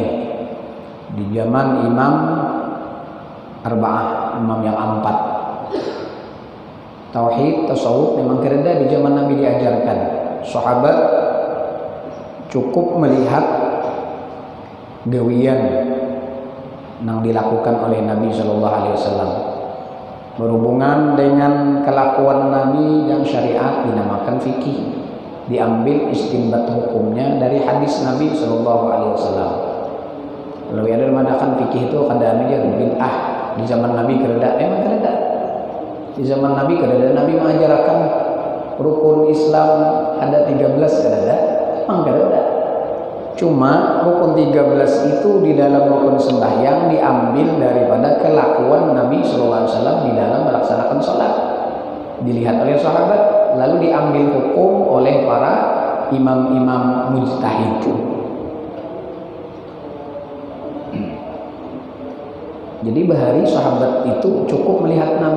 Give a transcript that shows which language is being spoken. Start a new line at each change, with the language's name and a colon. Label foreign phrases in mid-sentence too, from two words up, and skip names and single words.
Indonesian: Di zaman Imam Arba'ah, imam yang 4. Tauhid, tasawuf memang kada ada di zaman Nabi diajarkan. Sahabat cukup melihat gawian yang dilakukan oleh Nabi
Arabic: صلى الله عليه وسلم
Indonesian: berhubungan dengan kelakuan Nabi yang syariat dinamakan fikih, diambil istinbat hukumnya dari hadis Nabi
Arabic: صلى الله عليه وسلم.
Banjar: Kalau ada mengatakan fikih itu kada aja bid'ah di zaman Nabi kada, emang kada. Di zaman Nabi kada, Nabi mengajarkan rukun Islam ada 13 kada, emang kada.
Indonesian: Cuma rukun 13 itu di dalam rukun sembahyang diambil daripada kelakuan Nabi SAW di dalam melaksanakan sholat. Dilihat oleh sahabat, lalu diambil hukum oleh para imam-imam mujtahid.
Banjar: Jadi bahari sahabat itu cukup melihat Nabi.